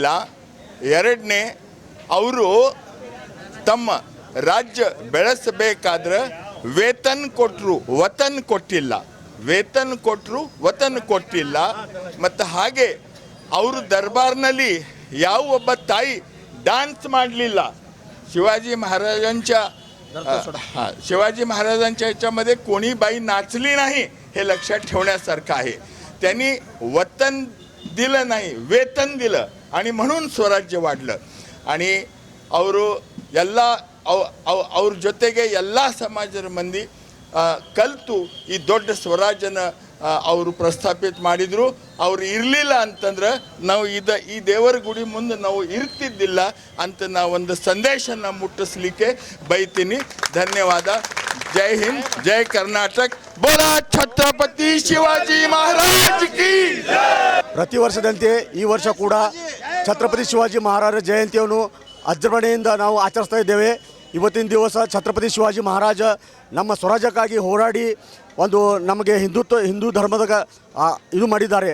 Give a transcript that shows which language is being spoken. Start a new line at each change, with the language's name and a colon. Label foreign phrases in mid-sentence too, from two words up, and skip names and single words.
Kannada: ಎರಡನೇ, ಅವರು ತಮ್ಮ ರಾಜ್ಯ ಬೆಳೆಸಬೇಕಾದ್ರೆ ವೇತನ ಕೊಟ್ಟರು, ವತನ್ ಕೊಟ್ಟಿಲ್ಲ. ವೇತನ ಕೊಟ್ಟರು, ವತನ್ ಕೊಟ್ಟಿಲ್ಲ. ಮತ್ತು ಹಾಗೆ ಅವರು ದರ್ಬಾರ್ನಲ್ಲಿ ಯಾವ ಒಬ್ಬ ತಾಯಿ डान्स ಮಾಡಲಿಲ್ಲ.
Marathi: शिवाजी महाराजांच्या ह्याच्यामध्ये कोणी बाई नाचली नाही, हे लक्षात ठेवण्यासारखं आहे. त्यांनी वतन दिलं नाही, वेतन दिलं आणि म्हणून स्वराज्य वाढलं.
Kannada: आणि ಅವರು ಎಲ್ಲ ಅವ್ರ ಜೊತೆಗೆ ಎಲ್ಲ ಸಮಾಜದ ಮಂದಿ ಕಲಿತು ಈ ದೊಡ್ಡ ಸ್ವರಾಜ್ಯನ ಅವರು ಪ್ರಸ್ತಾಪಿತ ಮಾಡಿದರು. ಅವರು ಇರಲಿಲ್ಲ ಅಂತಂದ್ರೆ ನಾವು ಈ ದೇವರ ಗುಡಿ ಮುಂದೆ ನಾವು ಇರ್ತಿದ್ದಿಲ್ಲ ಅಂತ ನಾವು ಒಂದು ಸಂದೇಶನ ಮುಟ್ಟಿಸ್ಲಿಕ್ಕೆ ಬಯತೀನಿ. ಧನ್ಯವಾದ. ಜೈ ಹಿಂದ್, ಜೈ ಕರ್ನಾಟಕ,
Marathi: बोला छत्रपती शिवाजी महाराज की.
Kannada: ಪ್ರತಿ ವರ್ಷದಂತೆ ಈ ವರ್ಷ ಕೂಡ ಛತ್ರಪತಿ ಶಿವಾಜಿ ಮಹಾರಾಜರ ಜಯಂತಿಯನ್ನು ಅಜ್ಜರಣೆಯಿಂದ ನಾವು ಆಚರಿಸ್ತಾ ಇದ್ದೇವೆ. ಇವತ್ತಿನ ದಿವಸ ಛತ್ರಪತಿ ಶಿವಾಜಿ ಮಹಾರಾಜ ನಮ್ಮ ಸ್ವರಾಜ್ಯಕ್ಕಾಗಿ ಹೋರಾಡಿ ಒಂದು ನಮಗೆ ಹಿಂದೂ ಧರ್ಮದ ಇದು ಮಾಡಿದ್ದಾರೆ.